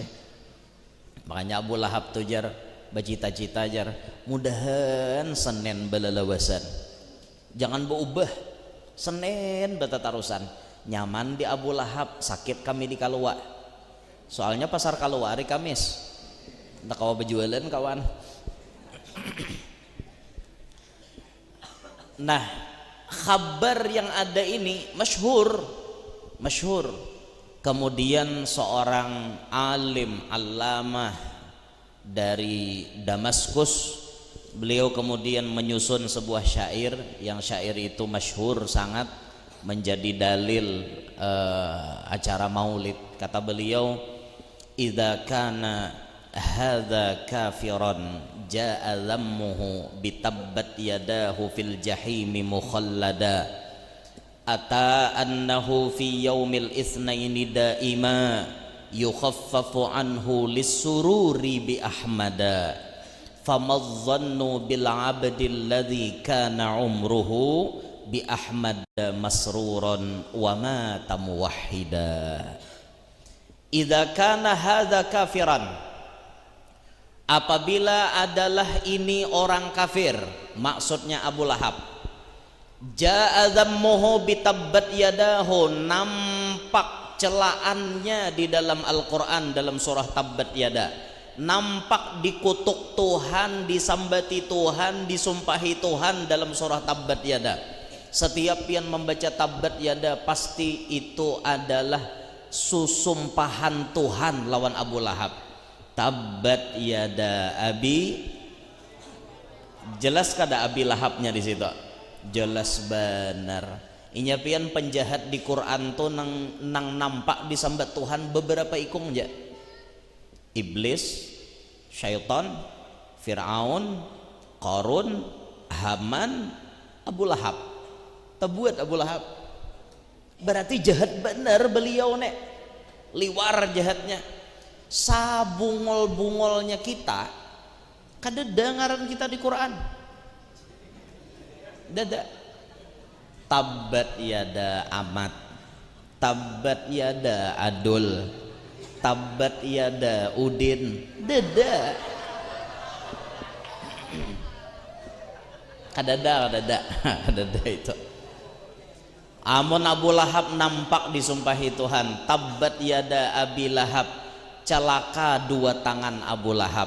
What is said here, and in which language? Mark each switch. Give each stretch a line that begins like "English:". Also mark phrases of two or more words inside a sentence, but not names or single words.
Banjar: Makanya Abu Lahab tuh jar bacita-cita jar mudahan Senin belalawasan, jangan berubah Senin betatarusan. Nyaman di Abu Lahab, sakit kami di Kalua. Soalnya pasar Kalua hari Kamis tak kawa berjualan kawan. Nah,
Indonesian: kabar yang ada ini masyhur. Kemudian seorang alim allamah dari Damaskus, beliau kemudian menyusun sebuah syair yang syair itu masyhur sangat, menjadi dalil acara maulid. Kata beliau,
Arabic: إذا كان هذا كافرا جاء ذمه بتبت يداه في الجحيم مخلدا أتى أنه في يوم الاثنين دائما يخفف عنه للسرور بأحمدا فما الظن بالعبد الذي كان عمره بأحمد مسرورا ومات موحدا. إذا كان هذا كافرا,
Indonesian: apabila adalah ini orang kafir, maksudnya Abu Lahab,
Arabic: جاء ذمه بتبت يداه,
Indonesian: nampak celaannya di dalam Al-Quran dalam surah Tabbat Yada, nampak dikutuk Tuhan, disambati Tuhan, disumpahi Tuhan dalam surah Tabbat Yada. Setiap yang membaca Tabbat Yada pasti itu adalah susumpahan Tuhan lawan Abu Lahab.
Arabic: تبت يدا أبي,
Banjar: jelas kada Abi Lahabnya di situ? Jelas benar. Inya pian penjahat di Quran tuh nang nampak disambat Tuhan beberapa ikung aja. Iblis, syaitan, Fir'aun, Qarun, Haman, Abu Lahab. Tebuat Abu Lahab. Berarti jahat benar beliau nek. Liwar jahatnya. Sabungol-bungolnya kita kada dengaran kita di Quran. Dada.
Arabic: تبت يدا أمات، تبت يدا عدل، تبت يدا عودين.
Banjar: Dada. Kadada itu. Amun Abu Lahab nampak disumpahi Tuhan,
Arabic: تبت يدا أبي لهب,
Indonesian: celaka dua tangan Abu Lahab.